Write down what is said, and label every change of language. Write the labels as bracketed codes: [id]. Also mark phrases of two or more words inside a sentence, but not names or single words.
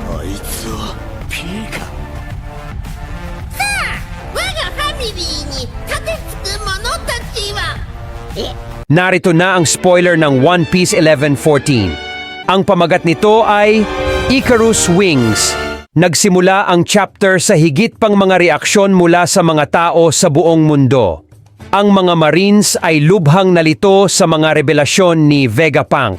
[ja] いつは P か。我がファミリーに盾つく者たちは [tl] Narito na ang spoiler ng One Piece 1114. Ang pamagat nito ay Icarus Wings. Nagsimula ang chapter sa higit pang mga reaksyon mula sa mga tao sa buong mundo. Ang mga Marines ay lubhang nalito sa mga revelasyon ni Vegapunk.